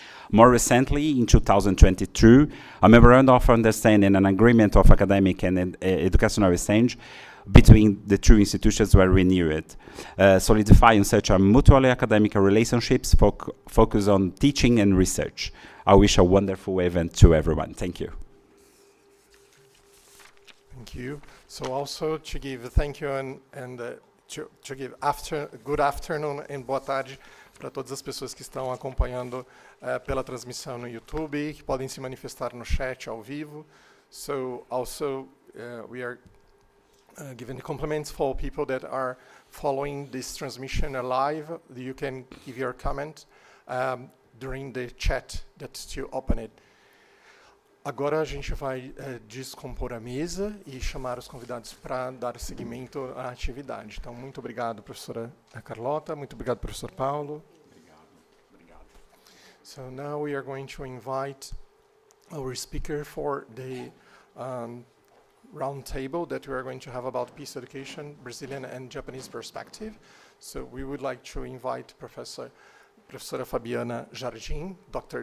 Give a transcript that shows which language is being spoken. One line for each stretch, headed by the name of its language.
English: More recently, in 2022, a memorandum of understanding and an agreement of academic and educational exchange between the two institutions were renewed, solidifying such a mutually academic relationships focused on teaching and research. I wish a wonderful event to everyone. Thank you. Thank you. So also to give a thank you and to give good afternoon and
Portuguese: boa tarde para todas as pessoas que estão acompanhando pela transmissão no YouTube, que podem se manifestar no chat ao vivo.
English: So also we are giving compliments for people that are following this transmission live. You can give your comment during the chat that you open it.
Portuguese: Agora a gente vai descompor a mesa e chamar os convidados para dar seguimento à atividade. Então, muito obrigado, professora Carlota. Muito obrigado, professor Paulo. Obrigado.
English: So now we are going to invite our speaker for the round table that we are going to have about peace education, Brazilian and Japanese perspective. So we would like to invite Professora Fabiana Jardim, Dr.